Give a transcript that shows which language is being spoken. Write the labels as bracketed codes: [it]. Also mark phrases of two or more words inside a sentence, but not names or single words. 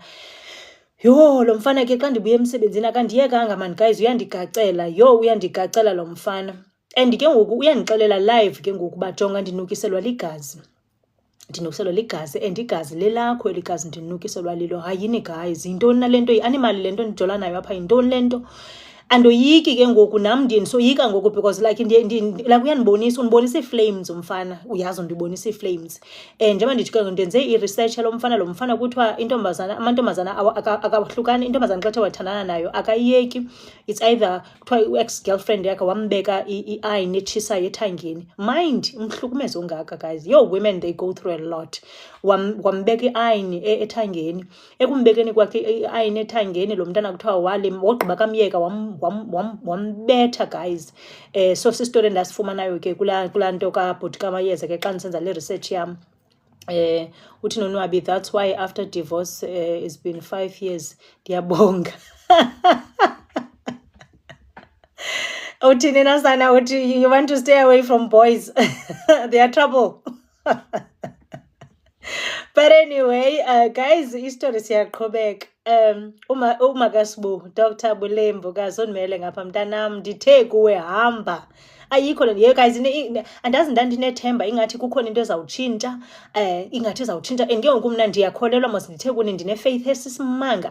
[xh] Yho, lo mfana ke xa ndibuye emsebenzini akandiyekanga [en] man guys, [xh] uyandigacela lo mfana. And ke ngoku uyandixelela live ke ngoku uba jonga ndinukiselwa ligazi. Ndinukiselwa ligazi and igazi lelakho eligazi ndinukiselwa lilo. Hayini guys, yintoni na lento, yi-animal lento ndijola nayo apha, yintoni lento? Andoyiki ke ngoku nam ndiye ndisoyika ngoku [en] because like like [xh] undibonisa ii-flames umfana, uyazi undibonisa ii-flames. Njengoba ndithi ke ndenze i-research lo mfana kuthiwa amantombazana akahlukani. Intombazana xa wathandana nayo akayiyeki. [en] It's either [xh] kuthiwa u-ex-girlfriend yakhe wambeka i-iron etshisayo ethangeni. Mind umhlukumezo ongaka guys. [en] Women they go through a lot. [xh] Wambeka i-iron ethangeni. Ekumbekeni kwakhe i-iron ethangeni lo mntana kuthiwa wogqiba kamyeka wambetha guys. So sistory endasifumanayo ke kulaa nto kabhuti kamayeza ke xa ndisenza le research yam. Uthi Nonwabi, [en] that's why after divorce it's been 5 years. [xh] Ndiyabonga. Uthini nasana, uthi [en] you want to stay away from boys. They are trouble. But anyway, guys, [xh] istory siyaqhubeka. Umakasibu Dr. Bulembo kazonimele ngapha mntanam, ndithe kuwe hamba. Ayikho le nto guys, andazi ndandinethemba ingathi kukhona into ezawutshintsha, ingathi izawutshintsha. And ke ngoku mna ndiyakholelwa mos ndithe kuni ndine-faith esisimanga.